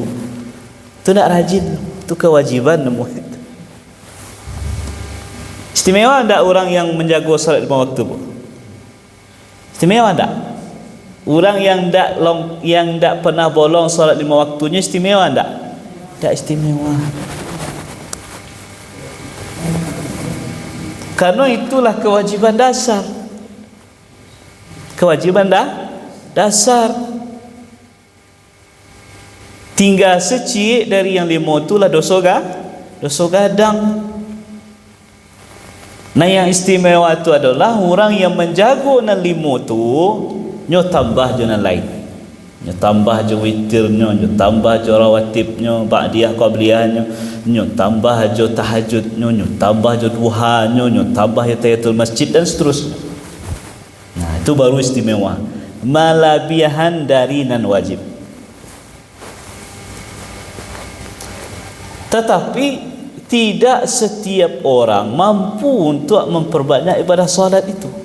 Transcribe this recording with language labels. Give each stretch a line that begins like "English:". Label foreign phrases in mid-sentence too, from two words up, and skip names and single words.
Indonesian: Tu nak rajin, tu kewajiban nemu. Istimewa tak orang yang menjaga solat 5 waktu? Istimewa tak? Orang yang tak pernah bolong solat 5 waktunya istimewa tak? Tak istimewa. Karena itulah kewajiban dasar. Kewajiban dasar. Tinggal secik dari yang 5 itulah dosa gadang. Nah, yang istimewa itu adalah orang yang menjaga
Minangkabau: nan 5 tu, nyo tambah je nan lain. Nyo tambah je witirnya, nyo tambah je rawatibnya, ba'diyah qabliyahnya, nyo tambah je tahajudnya, nyo tambah je duhanya, nyo tambah je tahiyatul masjid dan seterusnya.
Indonesian: Nah, itu baru istimewa.
Minangkabau: Malabihan dari nan wajib.
Indonesian: Tetapi tidak setiap orang mampu untuk memperbanyak ibadah solat itu.